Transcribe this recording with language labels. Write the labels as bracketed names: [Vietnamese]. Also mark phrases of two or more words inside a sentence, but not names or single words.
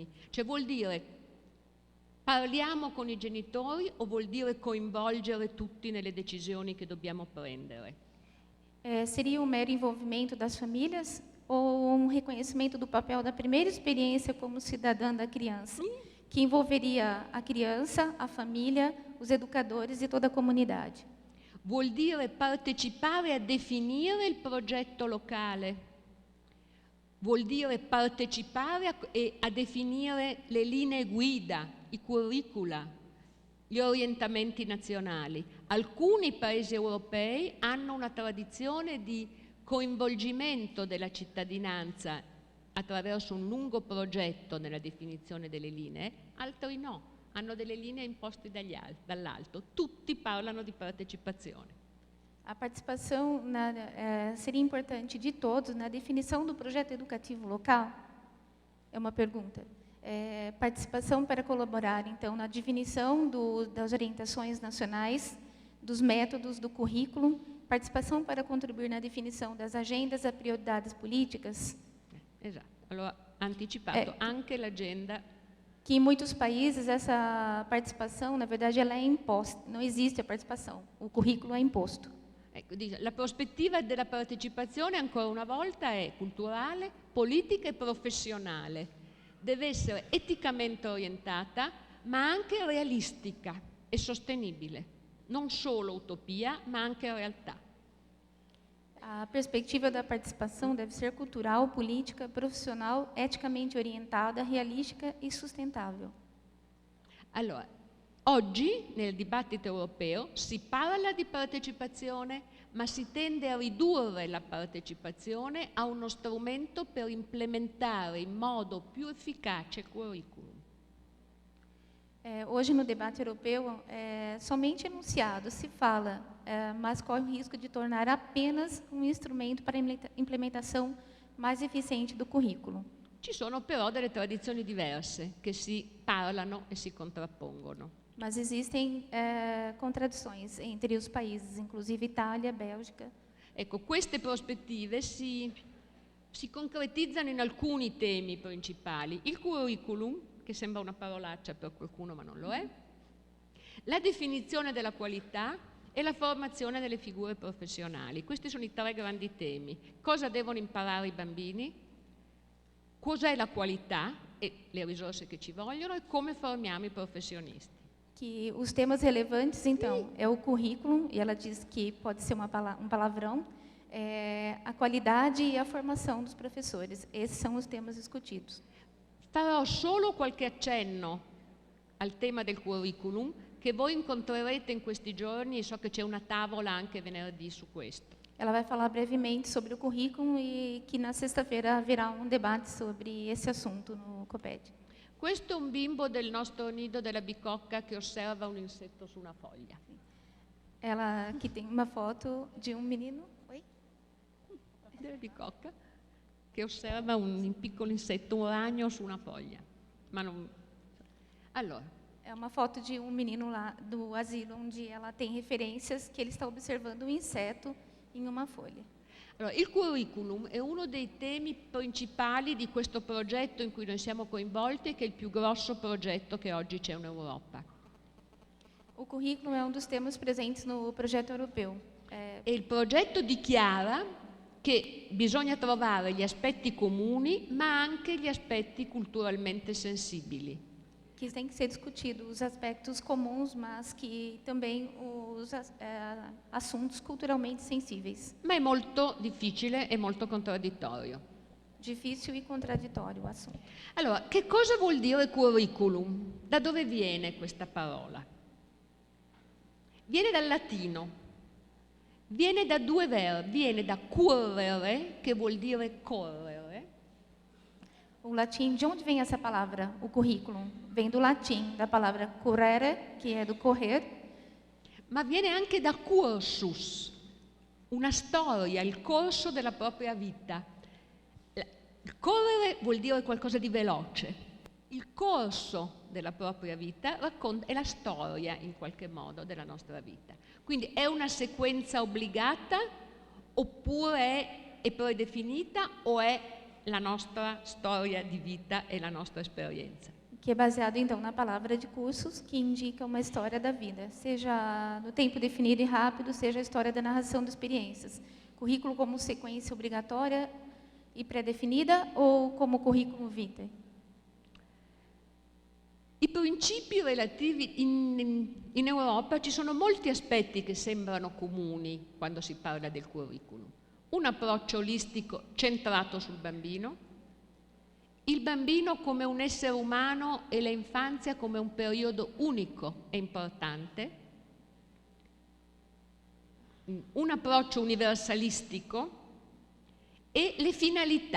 [Italian] Cioè vuol dire parliamo con i genitori o vuol dire coinvolgere tutti nelle decisioni che dobbiamo prendere? [Portuguese] Seria um mero envolvimento das famílias ou um reconhecimento do papel da primeira experiência como cidadã da criança, que envolveria a criança, a família, os educadores e toda a comunidade? [Italian] Vuol dire partecipare a definire il progetto locale, vuol dire partecipare a definire le linee guida, i curricula, gli orientamenti nazionali. Alcuni paesi europei hanno una tradizione di coinvolgimento della cittadinanza attraverso un lungo progetto nella definizione delle linee, altri no, hanno delle linee imposte dall'alto. Tutti parlano di partecipazione. [Portuguese] A participação seria importante de todos na definição do projeto educativo local? É uma pergunta. Participação para colaborar, então, na definição das orientações nacionais, dos métodos, do currículo, participação para contribuir na definição das agendas e prioridades políticas. [Italian] Esatto, allora anticipato anche l'agenda. [Portuguese] Que em muitos países essa participação, na verdade, ela é imposta, não existe a participação, o currículo é imposto. [Italian] Ecco, la prospettiva della partecipazione ancora una volta è culturale, politica e professionale. Deve essere eticamente orientata, ma anche realistica e sostenibile. Non solo utopia, ma anche realtà. [Portuguese] A perspectiva da participação deve ser cultural, política, profissional, eticamente orientada, realística e sustentável. [Italian] Allora, oggi nel dibattito europeo si parla di partecipazione, ma si tende a ridurre la partecipazione a uno strumento per implementare in modo più efficace il curriculum. [Portuguese] Hoje, no debate europeu, somente enunciado se fala, mas corre o risco de tornar apenas um instrumento para a implementação mais eficiente do currículo. [Italian] Ci sono però delle tradizioni diverse che si parlano e si contrappongono. [Portuguese] Mas existem contradições entre os países, inclusive Itália, Bélgica. [Italian] Ecco, queste prospettive si concretizzano in alcuni temi principali. Il curriculum, che sembra una parolaccia per qualcuno ma non lo è, la definizione della qualità e la formazione delle figure professionali. Questi sono i tre grandi temi. Cosa devono imparare i bambini? Cos'è la qualità e le risorse che ci vogliono e come formiamo i professionisti. [Portuguese] Que os temas relevantes, então, é o currículo, e ela diz que pode ser um palavrão, a qualidade e a formação dos professores. Esses são os temas discutidos. [Italian] Farò solo qualche accenno al tema del curriculum che voi incontrerete in questi giorni, e so che c'è una tavola anche venerdì su questo. [Portuguese] Ela vai falar brevemente sobre o currículo e que na sexta-feira haverá um debate sobre esse assunto no COPED. [Italian] Questo è un bimbo del nostro nido della bicocca che osserva un insetto su una foglia. [Portuguese] Ela aqui tem uma foto de um menino, oi? [Italian] Della bicocca che osserva un piccolo insetto, un ragno su una foglia. Allora, [Portuguese] é uma foto de um menino lá do asilo, onde ela tem referências que ele está observando um inseto em uma folha. [Italian] Allora, il curriculum è uno dei temi principali di questo progetto in cui noi siamo coinvolti, che è il più grosso progetto che oggi c'è in Europa. [Portuguese] O currículo é um dos temas presentes no projeto europeu. [Italian] E il progetto dichiara che bisogna trovare gli aspetti comuni, ma anche gli aspetti culturalmente sensibili. [Portuguese] Que tem que ser discutido os aspectos comuns, mas que também os assuntos culturalmente sensíveis. [Italian] Ma è molto difficile e molto contraddittorio. [Portuguese] Difícil e contraditório o assunto. [Italian] Allora, che cosa vuol dire curriculum? Da dove viene questa parola? Viene dal latino, viene da due verbi, viene da currere, che vuol dire correre. [Portuguese] O latim, de onde vem essa palavra, o currículo? Vem do latim, da palavra currere, que é do correr. [Italian] Ma viene anche da cursus, una storia, il corso della propria vita. Il correre vuol dire qualcosa di veloce. Il corso della propria vita è la storia, in qualche modo, della nostra vita. Quindi è una sequenza obbligata, oppure è predefinita, o è la nostra storia di vita e la nostra esperienza. [Portuguese] Que é baseado, então, na palavra de cursos, que indica uma história da vida, seja no tempo definido e rápido, seja a história da narração de experiências. Currículo como sequência obrigatória e pré-definida ou como currículo vitae? [Italian] I principi relativi in Europa ci sono molti aspetti che sembrano comuni quando si parla del curriculum. Un approccio olistico centrato sul bambino, il bambino come un essere umano e l'infanzia come un periodo unico e importante, un approccio universalistico e le finalità.